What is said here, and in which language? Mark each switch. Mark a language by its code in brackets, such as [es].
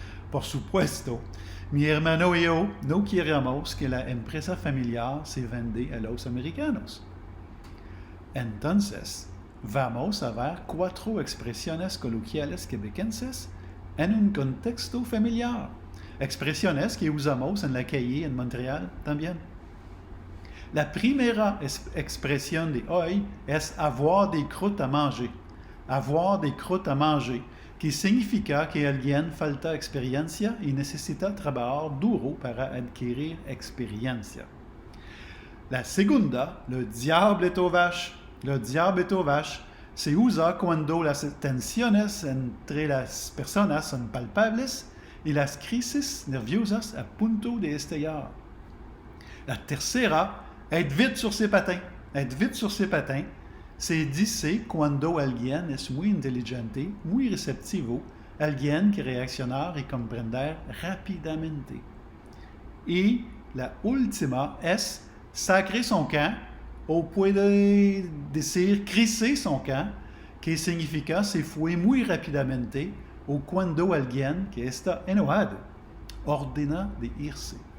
[es] Por supuesto, mi hermano y yo no queremos que la empresa familiar se venda a los americanos. Entonces, vamos a ver 4 expresiones coloquiales quebequenses en un contexto familiar. Expresiones que usamos en la calle en Montréal también. La primera expresión de hoy es [fr] avoir des croûtes à manger. Avoir des croûtes à manger, [es] que significa que alguien falta experiencia y necesita trabajar duro para adquirir experiencia. La segunda, [fr] le diable est aux vaches. [es] Le diable est aux vaches se usa cuando las tensiones entre las personas son palpables y las crisis nerviosas a punto de estallar. La tercera, [fr] être vite sur ses patins. Être vite sur ses patins [es] se dice cuando alguien es muy inteligente, muy receptivo, alguien que reaccionar y comprender rápidamente. Y la última es [fr] sacrer son camp, [es] o puede decir [fr] crisser son camp, [es] que significa se fue muy rápidamente o cuando alguien que está enojado ordena de irse.